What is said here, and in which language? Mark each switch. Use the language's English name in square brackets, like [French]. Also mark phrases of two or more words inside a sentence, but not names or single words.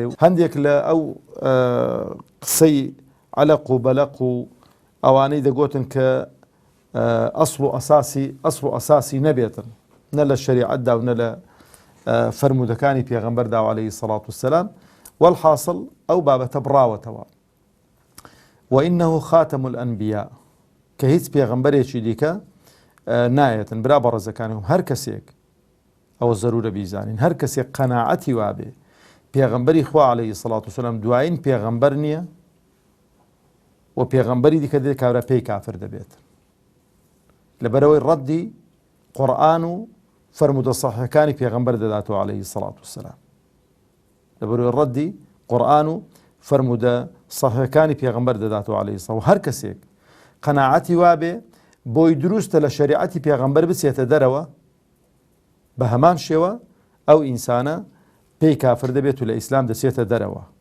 [Central Kurdish] و هەندێک لە ئەو قسەی عەلەق و بەلەق و ئەوانەی دەگوتن کە ئەسڵ و ئەساسی نەبێتن، نە لە شەریعەتدا و نە لە فەرمودەکانی پێغەمبەردا [Arabic] عەلەیهی الصلاة والسلام. [Central Kurdish] والحاصل ئەو بابەتە بڕاوەتەوە. [Arabic] وإنه خاتم الأنبياء، [Central Kurdish] کە هیچ پێغەمبەرێکی دیکە نایەتن. برا بەڕێزەکانم، هەر کەسێک ئەوە زەرورە بیزانین هەر کەسێک قەناعەتی وابێ پێغەمبەری خوا [Arabic] عەلەیهی سەڵات وسەلام [Central Kurdish] دوایین پێغەمبەر نییە و پێغەمبەری دیکە دێت کابرا پێی کافر دەبێت لەبەرەوەی ڕەدی قورئان و فەرمودە سەحیحەکانی پێغەمبەر دەداتەوە [Arabic] عەلەیهی سەڵات وسەلام [Central Kurdish] لەبەرەوەی ڕەدی قورئان و فەرمودە سەحیحەکانی پێغەمبەر دەداتەوە [Arabic] عەلەیهی سەڵات [Central Kurdish] هەر کەسێک قەناعەتی وابێ بۆی دروستە لە شەریعەتی پێغەمبەر بچێتە دەرەوە بە هەمان شێوە ئەو ئینسانە پێی کافر دەبێت و لە ئیسلام دەچێتە دەرەوە